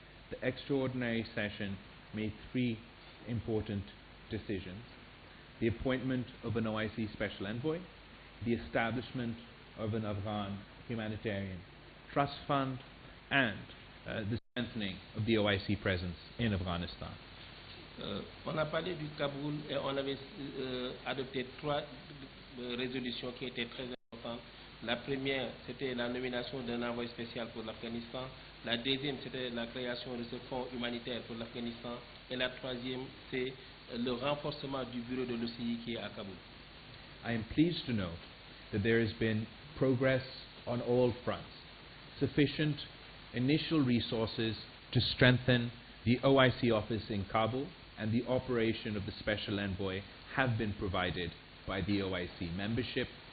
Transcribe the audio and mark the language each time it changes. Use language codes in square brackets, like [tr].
[en] The extraordinary session made 3 important decisions: the appointment of an OIC special envoy, the establishment of an Afghan humanitarian trust fund, and the strengthening of the OIC presence in Afghanistan. [fr] On a parlé du Kaboul et on avait adopté 3 résolutions qui étaient très importantes. La première, c'était la nomination d'un envoyé spécial pour l'Afghanistan. La deuxième, c'était la création de ce fonds humanitaire pour l'Afghanistan. Et la troisième, c'est le renforcement du bureau de l'OCI qui est à Kaboul. [en] I am pleased to note that there has been progress on all fronts. sufficient initial resources to strengthen the OIC office in Kabul and the operation of the Special Envoy have been provided by the OIC membership.